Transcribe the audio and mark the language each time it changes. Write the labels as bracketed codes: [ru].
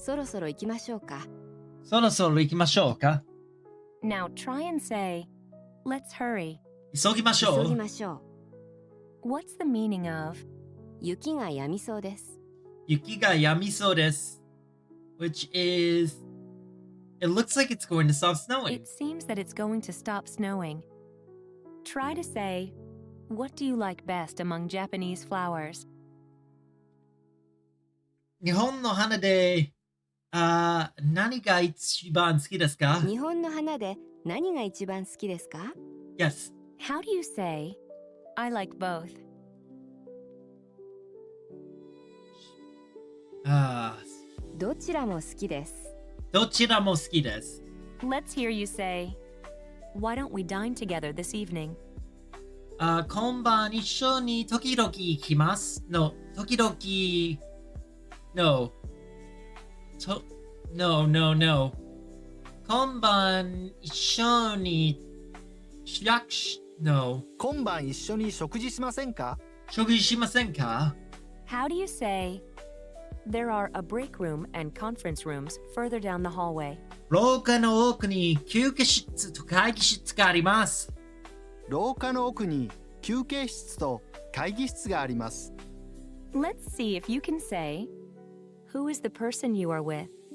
[ja] そろそろ行きましょうか。そろそろ行きましょうか。 [en] Now try and say, let's hurry. [ja] 急ぎましょう。急ぎましょう。 [en] What's the meaning of? [ja] 雪が止みそうです。雪が止みそうです。 [en] Which is, it looks like it's going to stop snowing. It seems that it's going to stop snowing. Try to say, what do you like best among Japanese flowers? [ja] 日本の花で、何が一番好きですか？日本の花で何が一番好きですか？ [en] Yes. How do you say, I like both? [ja] どちらも好きです。どちらも好きです。 [en] Let's hear you say, why don't we dine together this evening? [ja] 今晩一緒に時々行きます。 [en] No, 時々 No. No. [ja] 今晩一緒に [en] No. [ja] 今晩一緒に食事しませんか？食事しませんか？ [en] How do you say, there are a break room and conference rooms further down the hallway? [ja] 廊下の奥に休憩室と会議室があります。廊下の奥に休憩室と会議室があります。 [en] Let's see if you can say, who is the person you are with?